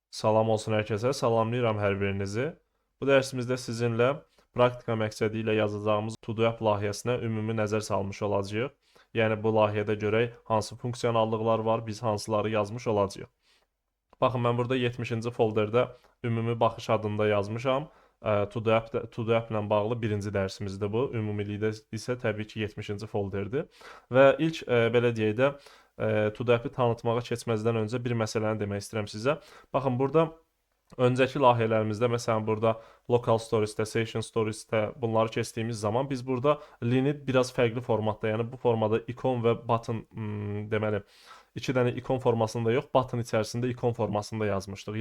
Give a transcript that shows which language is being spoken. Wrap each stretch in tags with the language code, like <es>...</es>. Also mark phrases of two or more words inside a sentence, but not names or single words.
<az>Salam olsun hər kəsə, salamlayıram hər birinizi. Bu dərsimizdə sizinlə praktika məqsədi ilə yazacağımız</az> <en>To-Do app</en> <az>layihəsinə ümumi nəzər salmış olacağıq. Yəni bu layihədə görək hansı funksionallıqlar var, biz hansıları yazmış olacağıq. Baxın, mən burada 70-ci folderdə ümumi baxış adında yazmışam.</az> <en>To-Do app</en> <az>ilə bağlı birinci dərsimizdir bu. Ümumilikdə isə təbii ki 70-ci folderdir. Və ilk belə deyək də</az> <en>To-Do app-</en> <az>i tanıtmağa keçməzdən öncə bir məsələni demək istəyirəm sizə. Baxın, burada öncəki layihələrimizdə, məsələn, burada</az> <en>Local Stories'də, Session Stories'də</en> <az>bunları keçdiyimiz zaman biz burada lini biraz fərqli formatda, yəni bu formada ikon və button, deməli, iki dənə ikon formasında yox, button içərisində ikon formasında yazmışdıq.</az>